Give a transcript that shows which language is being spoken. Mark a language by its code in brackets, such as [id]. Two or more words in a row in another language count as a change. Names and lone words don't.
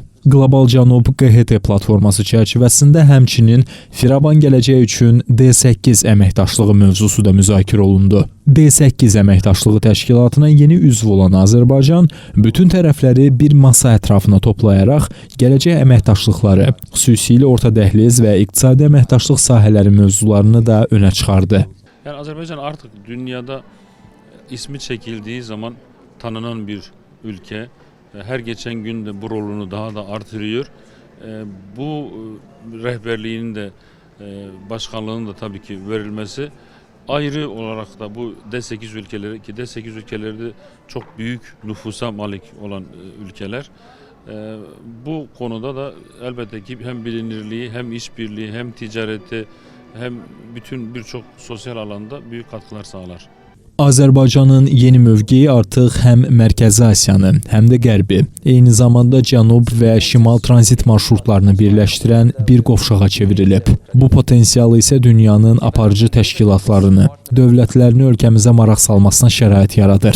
[az] Qlobal Cənub QHT platforması çərçivəsində həmçinin firavan gələcək üçün D8 əməkdaşlığı mövzusu da müzakirə olundu. D8 əməkdaşlığı təşkilatına yeni üzv olan Azərbaycan bütün tərəfləri bir masa ətrafına toplayaraq gələcək əməkdaşlıqları, xüsusilə orta dəhliz və iqtisadi əməkdaşlıq sahələri mövzularını da önə çıxardı. [tr] Yəni Azərbaycan artıq dünyada ismi çekildiği zaman tanınan bir ülke. Her geçen gün de bu rolunu daha da artırıyor. Bu rehberliğinin de başkanlığının da tabii ki verilmesi ayrı olarak da bu D8 ülkeleri ki D8 ülkeleri de çok büyük nüfusa malik olan ülkeler. Bu konuda da elbette ki hem bilinirliği hem işbirliği hem ticareti hem bütün birçok sosyal alanda büyük katkılar sağlar. [az] Azərbaycanın yeni mövqeyi artıq həm Mərkəzi Asiyanı, həm də Qərbi, eyni zamanda Cənub və Şimal tranzit marşrutlarını birləşdirən bir qovşağa çevrilib. Bu potensialı isə dünyanın aparıcı təşkilatlarını, dövlətlərini ölkəmizə maraq salmasına şərait yaradır.